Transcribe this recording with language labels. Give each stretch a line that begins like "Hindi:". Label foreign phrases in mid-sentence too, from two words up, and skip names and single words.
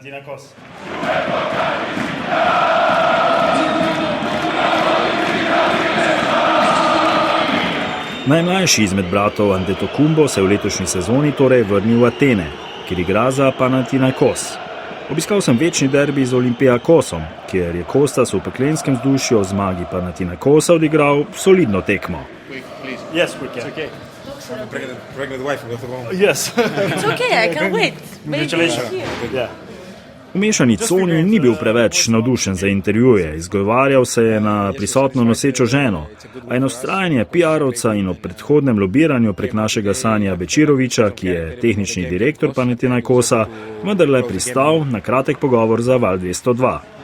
Slovenian: Najmlajši izmed bratov Antetokounmpo se je v letošnji sezoni torej vrnil v Atene, kjer igra za Panathinaikos. Obiskal sem večni derbi z Olympiakosom, kjer je Kostas v peklenskem vzdušju o zmagi Panathinaikosa odigral solidno tekmo.
English: Yes, quick, yeah. Okay. Pregnant wife, Yes. It's okay, I can't wait.
Slovenian: V mešani coni ni bil preveč navdušen za intervjuje, izgovarjal se je na prisotno nosečo ženo, a eno vztrajanje PR-ovca in ob predhodnem lobiranju prek našega Sanja Bečiroviča, ki je tehnični direktor Panathinaikosa, vendarle pristal na kratek pogovor za Val 202.